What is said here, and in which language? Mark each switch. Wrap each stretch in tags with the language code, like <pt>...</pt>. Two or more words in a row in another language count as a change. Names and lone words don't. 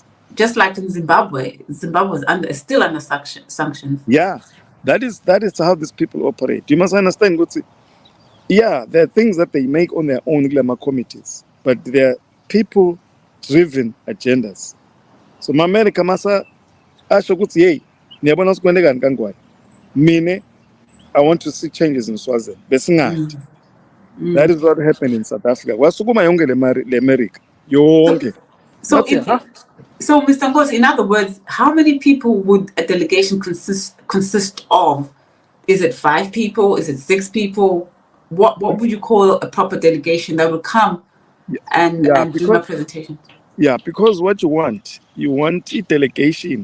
<en>Just like in Zimbabwe, Zimbabwe is still under sanctions. Yeah, that is how these people operate. You must understand, yeah, there are things that they make on their own glamour committees, but they're people-driven agendas.</en> <zu>So America masa asho ukuthi hey, niyabona sikwendeka kangwane.</zu> <en>Mine, I want to see changes in Swaziland. Besingadi. That is what happened in South Africa.</en> <zu>Wasukuma yonke le America. Yonke.</zu> <en>So Mr. Nkosi, in other words, how many people would a delegation consist of? Is it 5 people? Is it 6 people? What would you call a proper delegation that would come and do my presentation? Yeah, because what you want a delegation.</en>